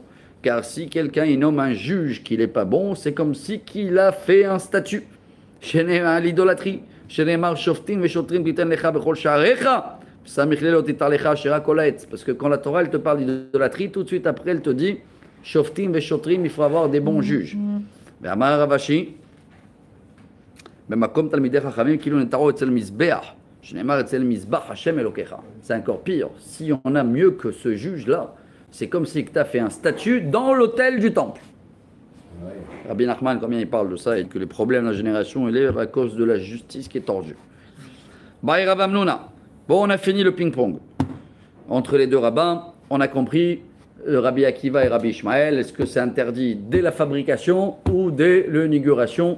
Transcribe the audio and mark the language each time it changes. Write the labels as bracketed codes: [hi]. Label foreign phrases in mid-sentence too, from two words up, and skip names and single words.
[fr] Car si quelqu'un il nomme un juge qui n'est pas bon, c'est comme si qu'il a fait un statut. L'idolâtrie. Parce que quand la Torah elle te parle d'idolâtrie, tout de suite après elle te dit, [he] שופטים ושוטרים, [fr] il faut avoir des bons juges. [he] ואמר רבשי, במקום תלמידי חכמים כאילו נטעו אצל מזבח, שנאמר אצל מזבח השם אלוקיך. [fr] C'est encore pire. Si on a mieux que ce juge-là, c'est comme si tu as fait un statut dans l'autel du temple. Ouais. Rabbi Nachman, combien il parle de ça et que les problèmes de la génération, il est à cause de la justice qui est tordue. [arc] בעי רב המנונא. [fr] Bon, on a fini le ping-pong. Entre les deux rabbins, on a compris Rabbi Akiva et Rabbi Ishmael, est-ce que c'est interdit dès la fabrication ou dès l'inauguration?